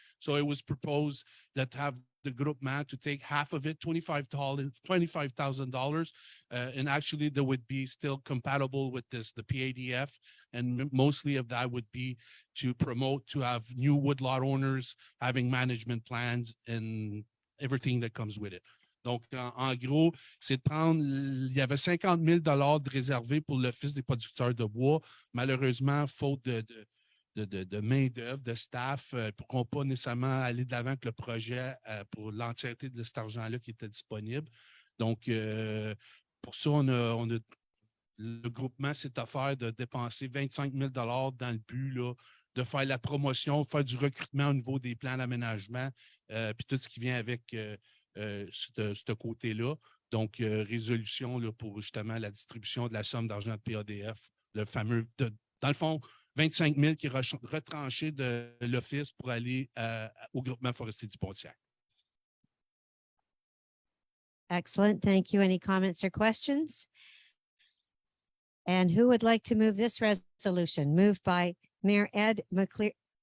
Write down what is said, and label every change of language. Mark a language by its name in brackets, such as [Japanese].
[English] So it was proposed that have the groupement to take half of it, $25,000, and actually that would be still compatible with the PADF, and mostly of that would be to promote to have new woodlot owners having management plans and everything that comes with it. [French] Donc, en gros, c'est de prendre, il y avait 50 000 de réservés pour l'Office des producteurs de bois. Malheureusement, faute de main-d'œuvre, de staff, ne pourront pas nécessairement aller de l'avant avec le projet pour l'entièreté de cet argent-là qui était disponible. Donc, pour ça, le groupement s'est offert de dépenser 25 000 dans le but là, de faire la promotion, faire du recrutement au niveau des plans d'aménagement, puis tout ce qui vient avec ce côté-là. Donc, résolution là, pour justement la distribution de la somme d'argent de PADF, le fameux, dans le fond, 25 000 qui est retranché de l'Office pour aller au groupement forestier du Pontiac. [English] Excellent. Thank you. Any comments or questions? And who would like to move this resolution? Moved by Mayor Ed McCleary.